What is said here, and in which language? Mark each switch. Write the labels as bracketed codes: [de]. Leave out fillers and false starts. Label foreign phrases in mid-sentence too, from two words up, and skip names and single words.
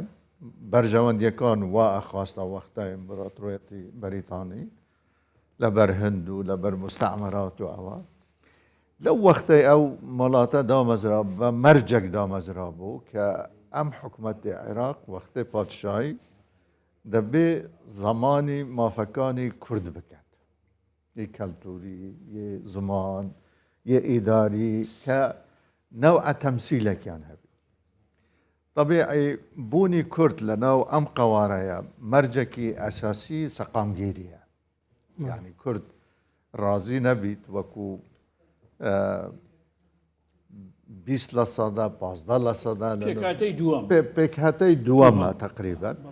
[ckb] بەرژەوەندیەکان وا ئەخواستە وەختای ئیمپراتۆریەتی بەریتانی لەبەر هەند و لەبەر مستەعمەرات و ئەوە لەو وەختەی ئەو وڵاتە دامەزرا بە مەرجێک دامەزرا بوو کە ئەم حکومەتی عێراق وەختەی پادشایی دەبێ زمانی مافەکانی کورد بکەن یه کەلتوری یه زمان یه ئیداری کە نەوعە تەمسیلێکیان هەبێ طبیعی بوونی کورد لەناو ئەم قەوارەیە مەرجێکی ئەساسی سەقامگیریە یعنی کورد ڕازی نەبیت وەکو 20 لە سەدا 15 لە سەدا پێکهاتەی دووەمە تقریبا